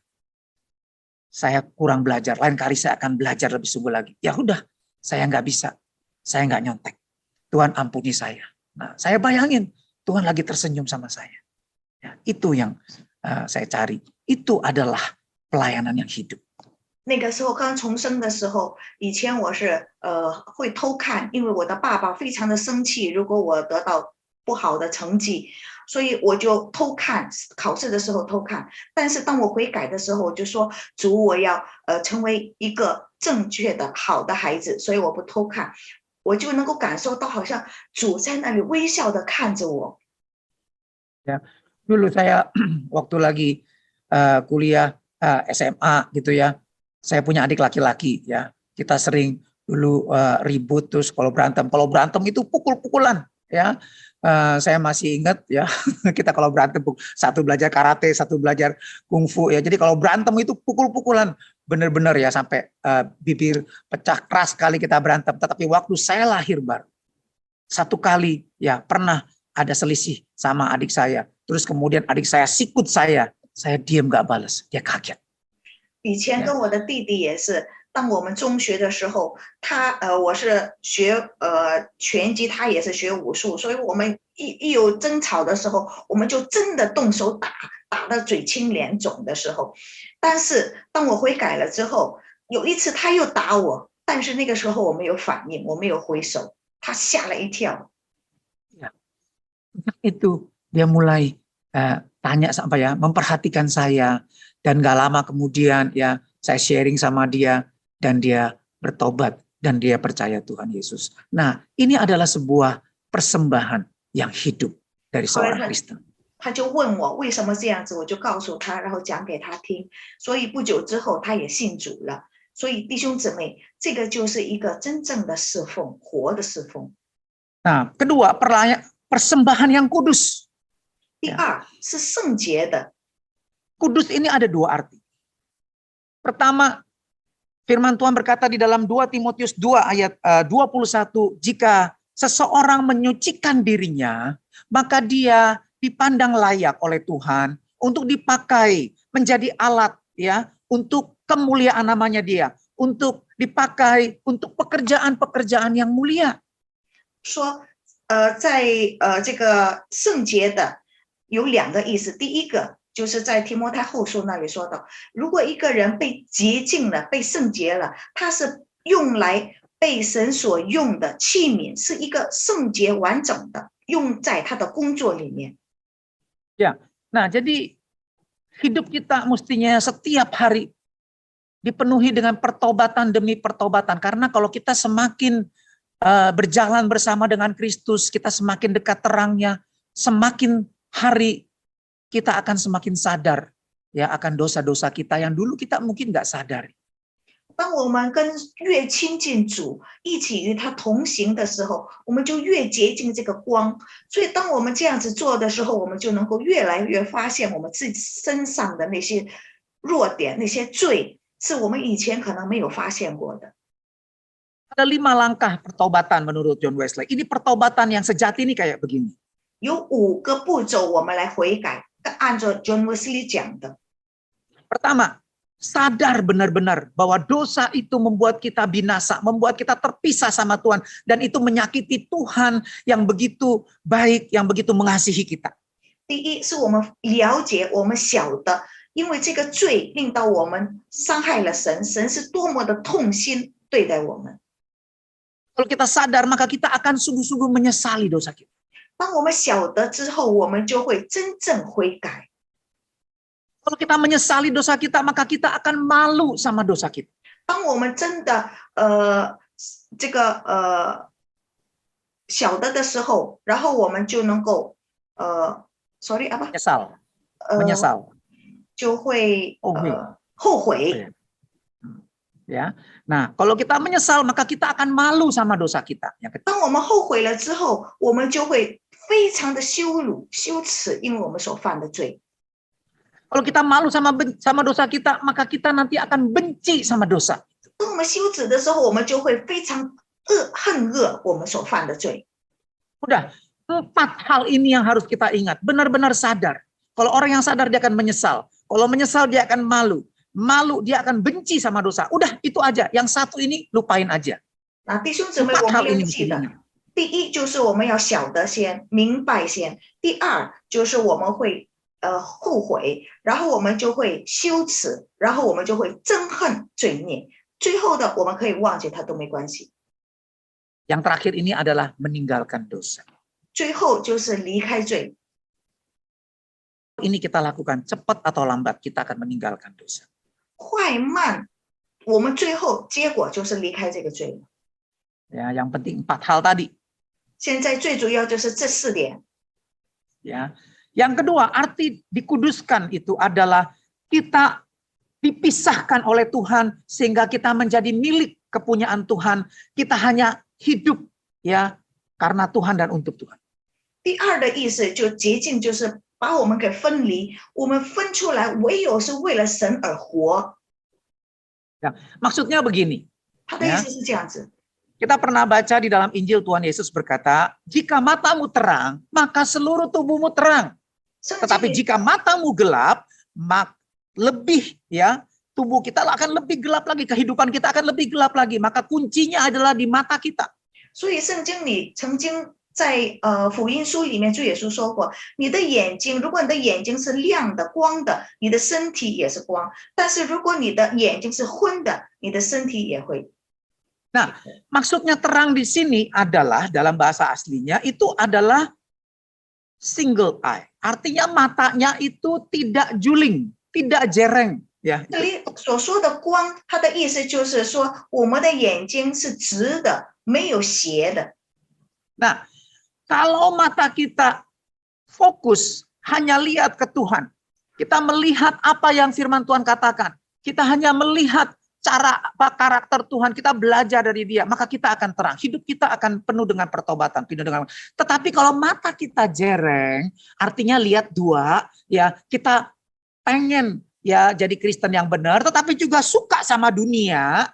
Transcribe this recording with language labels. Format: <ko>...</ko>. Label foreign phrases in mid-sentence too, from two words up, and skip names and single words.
<id>Saya kurang belajar, lain kali saya akan belajar lebih sungguh lagi. Ya udah, saya nggak bisa. Saya nggak nyontek. Tuhan ampuni saya. Nah, saya bayangin Tuhan lagi tersenyum sama saya. Ya, itu yang saya cari. Itu adalah pelayanan yang hidup.</id> <zh>那个时候刚重生的时候，以前我是会偷看，因为我的爸爸非常的生气，如果我得到不好的成绩，所以我就偷看，考试的时候偷看。但是当我悔改的时候，我就说主，我要成为一个正确的好的孩子，所以我不偷看。我就能够感受到，好像主在那里微笑的看着我。</zh> <id>Ya, dulu saya waktu lagi kuliah SMA gitu ya, saya punya adik laki-laki ya. Kita sering dulu ribut, terus kalau berantem itu pukul-pukulan ya. Saya masih ingat ya, kita kalau berantem satu belajar karate, satu belajar kungfu ya. Jadi kalau berantem itu pukul-pukulan. Benar-benar ya sampai bibir pecah keras sekali kita berantem. Tetapi waktu saya lahir baru, 1 kali ya pernah ada selisih sama adik saya. Terus kemudian adik saya sikut saya diam gak balas, dia kaget.</id> <zh>以前跟我的弟弟也是当我们中学的时候，我是学拳击，他也是学武术，所以我们一有争吵的时候，我们就真的动手打，打得嘴青脸肿的时候。但是当我悔改了之后，有一次他又打我，但是那个时候我没有反应，我没有回手，他吓了一跳。</zh> <id>Itu dia mulai tanya sampai ya, memperhatikan saya, dan gak lama kemudian ya saya sharing sama dia dan dia bertobat dan dia percaya Tuhan Yesus. Nah, ini adalah sebuah persembahan yang hidup dari seorang Kristen.</id> <zh>他就问我为什么这样子，我就告诉他，然后讲给他听。所以不久之后，他也信主了。所以弟兄姊妹，这个就是一个真正的侍奉，活的侍奉。</zh> <id>Nah, kedua, persembahan yang kudus.</id> <zh>第二是圣洁的。</zh> <id>Kudus ini ada dua arti. Pertama, firman Tuhan berkata di dalam 2 Timotius 2 ayat 21, jika seseorang menyucikan dirinya, maka dia dipandang layak oleh Tuhan untuk dipakai menjadi alat ya untuk kemuliaan namanya dia, untuk dipakai untuk pekerjaan-pekerjaan yang mulia.</id> <zh>说在这个圣洁的有两个意思，第一个就是在提摩太后书那里说到，如果一个人被洁净了，被圣洁了，他是用来被神所用的器皿，是一个圣洁完整的，用在他的工作里面。</zh> <id>Ya, nah jadi hidup kita mestinya setiap hari dipenuhi dengan pertobatan demi pertobatan. Karena kalau kita semakin berjalan bersama dengan Kristus, kita semakin dekat terangnya, semakin hari kita akan semakin sadar ya akan dosa-dosa kita yang dulu kita mungkin nggak sadari.</id> <zh>当我们越亲近主，一起与他同行的时候，我们就越接近这个光。所以当我们这样子做的时候，我们就能够越来越发现我们自己身上的那些弱点，那些罪，是我们以前可能没有发现过的。</zh> <id>Ada 5 langkah pertobatan menurut John Wesley. Ini pertobatan yang sejati ini kayak begini.</id> <zh>有5个步骤我们来悔改，按照 John Wesley 讲的。</zh> <id>Pertama, sadar benar-benar bahwa dosa itu membuat kita binasa, membuat kita terpisah sama Tuhan, dan itu menyakiti Tuhan yang begitu baik, yang begitu mengasihi kita.</id> <zh>第一是我们了解，我们晓得，因为这个罪令到我们伤害了神，神是多么的痛心对待我们。</zh> <id>Kalau kita sadar, maka kita akan sungguh-sungguh menyesali dosa kita.</id> <zh>当我们晓得之后，我们就会真正悔改。</zh> <id>Kalau kita menyesali dosa kita, maka kita akan malu sama dosa kita.</id> <zh>当我们真的晓得的时候，然后我们就能够 sorry apa？</zh> <id>menyesal，</id> <zh>就会后悔。</zh> <id>Ya, nah kalau kita menyesal, maka kita akan malu sama dosa kita.</id> <zh>当我们后悔了之后，我们就会非常的羞辱、羞耻，因为我们所犯的罪。</zh> <id>Kalau kita malu sama dosa kita, maka kita nanti akan benci sama dosa.</id> <zh>当我们羞耻的时候，我们就会非常恨恶我们所犯的罪。</zh> <id>Udah, 4 hal ini yang harus kita ingat. Benar-benar sadar. Kalau orang yang sadar, dia akan menyesal. Kalau menyesal, dia akan malu. Malu, dia akan benci sama dosa. Udah, itu aja. Yang satu ini lupain aja.</id> <zh>那弟兄姊妹，我们要记得，第一就是我们要晓得先，明白先；第二就是我们会后悔，然后我们就会羞耻，然后我们就会憎恨罪孽。最后的我们可以忘记它都没关系。</zh> <id>Yang terakhir ini adalah meninggalkan dosa.</id> <zh>最后就是离开罪。</zh> <id>Ini kita lakukan, cepat atau lambat kita akan meninggalkan dosa.</id> <zh>快慢，我们最后结果就是离开这个罪了。</zh> <id>Ya, yang penting 4 hal tadi.</id> <zh>现在最主要就是这4点。</zh> <id>Ya, yang kedua, arti dikuduskan itu adalah kita dipisahkan oleh Tuhan sehingga kita menjadi milik kepunyaan Tuhan. Kita hanya hidup ya karena Tuhan dan untuk Tuhan.</id> <zh>第二的意思就洁净，就是把我们给分离，我们分出来，唯有是为了神而活。</zh> <id>Ya, maksudnya begini.</id> <zh>他的意思是这样子。</zh> <id>Kita pernah baca di dalam Injil Tuhan Yesus berkata, jika matamu terang, maka seluruh tubuhmu terang. Tetapi jika matamu gelap, lebih ya tubuh kita akan lebih gelap lagi, kehidupan kita akan lebih gelap lagi. Maka kuncinya adalah di mata kita.</id> <zh>所以圣经里曾经在福音书里面，主耶稣说过，你的眼睛，如果你的眼睛是亮的、光的，你的身体也是光；但是如果你的眼睛是昏的，你的身体也会。</zh> <id>Nah, maksudnya terang di sini adalah dalam bahasa aslinya itu adalah</id> <en>single eye.</en> <id>Artinya matanya itu tidak juling, tidak jereng. Ya.</id> <zh>这里所说的光，它的意思就是说，我们的眼睛是直的，没有斜的。</zh> <id>Nah, kalau mata kita fokus hanya lihat ke Tuhan, kita melihat apa yang firman Tuhan katakan, kita hanya melihat cara apa karakter Tuhan, kita belajar dari Dia, maka kita akan terang. Hidup kita akan penuh dengan pertobatan, penuh dengan. Tetapi kalau mata kita jereng, artinya lihat dua, ya kita pengen ya jadi Kristen yang benar, tetapi juga suka sama dunia.</id>